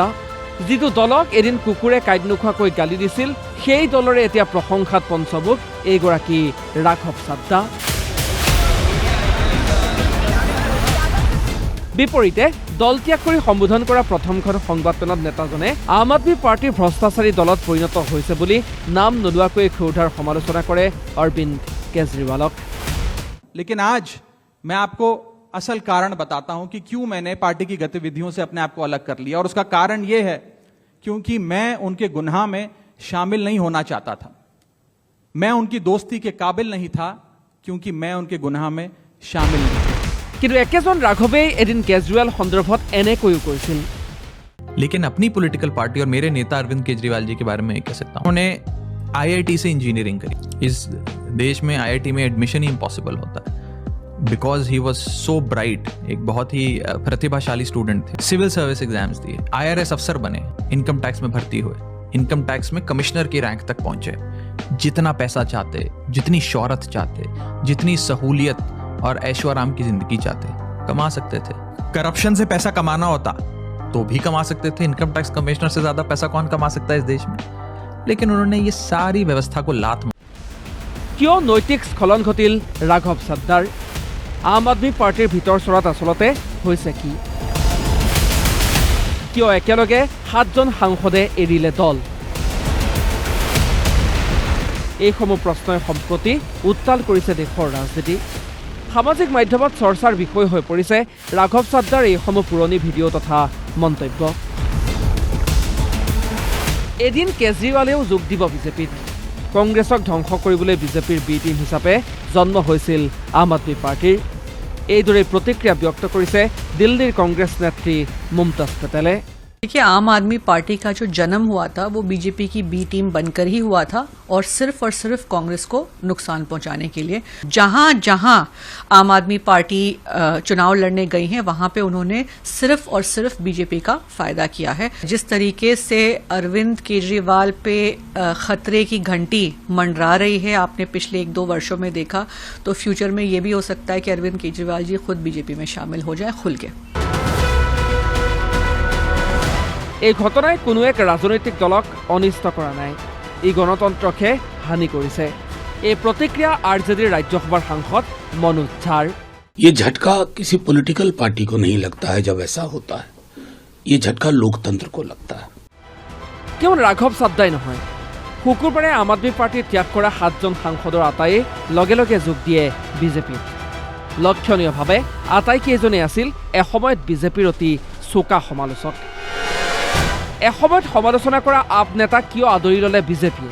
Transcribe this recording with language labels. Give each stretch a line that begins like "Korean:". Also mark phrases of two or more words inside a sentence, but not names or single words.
Assamese: যিটো দলক এদিন কুকুৰে কাইট নোখোৱাকৈ গালি দিছিল সেই দলৰে এতিয়া প্ৰশংসাত পঞ্চমুখ এইগৰাকী ৰাঘৱ চাদ্দা। বিপৰীতে দল ত্যাগ কৰি সম্বোধন কৰা প্ৰথমখন সংবাদমেলত নেতাজনে আম আদমি পাৰ্টিৰ ভ্ৰষ্টাচাৰী দলত পৰিণত হৈছে বুলি নাম নোলোৱাকৈ ক্ষুধাৰ সমালোচনা কৰে অৰবিন্দ কেজৰিৱালক।
Hindi: लेकिन आज मैं आपको असल कारण बताता हूं कि क्यों मैंने पार्टी की गतिविधियों से अपने आप को अलग कर लिया। और उसका कारण यह है क्योंकि मैं उनके गुनाह में शामिल नहीं होना चाहता था। मैं उनकी दोस्ती के काबिल नहीं था क्योंकि मैं उनके गुनाह में शामिल नहीं था।
Assamese: কিন্তু একেজন ৰাঘৱে এদিন কেজৰিৱাল সন্দৰ্ভত এনেকৈও কৈছিল।
Hindi: लेकिन अपनी
English: political party
Hindi: और मेरे नेता अरविंद केजरीवाल जी के बारे में कह सकता हूं, उन्होंने IIT से इंजीनियरिंग करी। इस देश में IIT में एडमिशन ही इम्पॉसिबल होता है
English: because he was so bright.
Hindi: एक बहुत ही प्रतिभाशाली स्टूडेंट थे।
English: civil service exams
Hindi: दिए, IRS अफसर बने,
English: income tax
Hindi: में भर्ती हुए,
English: income tax
Hindi: में कमिश्नर की रैंक तक पहुंचे। जितना पैसा चाहते, जितनी शोहरत चाहते, जितनी सहूलियत और ऐशो आराम की जिंदगी चाहते, कमा सकते थे। करप्शन से पैसा कमाना होता तो भी कमा सकते थे।
English: income tax commissioner
Hindi: से ज्यादा पैसा कौन कमा सकता है इस देश में? लेकिन उन्होंने ये सारी व्यवस्था को लात मारी।
Assamese: কিয় নৈতিক স্খলন ঘটিল ৰাঘৱ চাদ্দাৰ? আম আদমি পাৰ্টিৰ ভিতৰ চৰাত আচলতে হৈছে কি? কিয় একেলগে 7জন সাংসদে এৰিলে দল? এইসমূহ প্ৰশ্নই সম্প্ৰতি উত্তাল কৰিছে দেশৰ ৰাজনীতি। সামাজিক মাধ্যমত চৰ্চাৰ বিষয় হৈ পৰিছে ৰাঘৱ চাদ্দাৰ এইসমূহ পুৰণি ভিডিঅ' তথা মন্তব্য। এদিন কেজৰিৱালেও যোগ দিব বিজেপিত। কংগ্ৰেছক ধ্বংস কৰিবলৈ বিজেপিৰ বি টিম হিচাপে জন্ম হৈছিল আম আদমি পাৰ্টিৰ। এইদৰে প্ৰতিক্ৰিয়া ব্যক্ত কৰিছে দিল্লীৰ কংগ্ৰেছ নেত্ৰী মুমতাজ পেটেলে।
Hindi: देखिए, आम आदमी पार्टी का जो जन्म हुआ था वो बीजेपी की बी टीम बनकर ही हुआ था और सिर्फ कांग्रेस को नुकसान पहुंचाने के लिए। जहां जहां आम आदमी पार्टी चुनाव लड़ने गई है वहां पे उन्होंने सिर्फ बीजेपी का फायदा किया है। जिस तरीके से अरविंद केजरीवाल पे खतरे की घंटी मंडरा रही है, आपने पिछले 1-2 वर्षों में देखा, तो फ्यूचर में ये भी हो सकता है कि अरविंद केजरीवाल जी खुद बीजेपी में शामिल हो जाए खुल के।
Assamese: এই ঘটনাই কোনো এক ৰাজনৈতিক দলক অনিষ্ট কৰা নাই, ই গণতন্ত্ৰকহে হানি কৰিছে। এই প্ৰতিক্ৰিয়া আৰজেডিৰ ৰাজ্যসভাৰ সাংসদ মনোজ ঝাৰ।
Hindi: ये झटका किसी
English: political party
Hindi: को नहीं लगता है जब ऐसा होता है, ये झटका लोकतंत्र को लगता है।
Assamese: কেৱল ৰাঘৱ চাদ্দাই নহয়, শুকুৰবাৰে আম আদমি পাৰ্টি ত্যাগ কৰা 7জন সাংসদৰ আটাইয়ে লগে লগে যোগ দিয়ে বিজেপিত। লক্ষণীয়ভাৱে আটাইকেইজনেই আছিল এসময়ত বিজেপিৰ অতি চোকা সমালোচক। এসময়ত সমালোচনা কৰা আপ নেতা কিয় আদৰি ল'লে বিজেপিয়ে?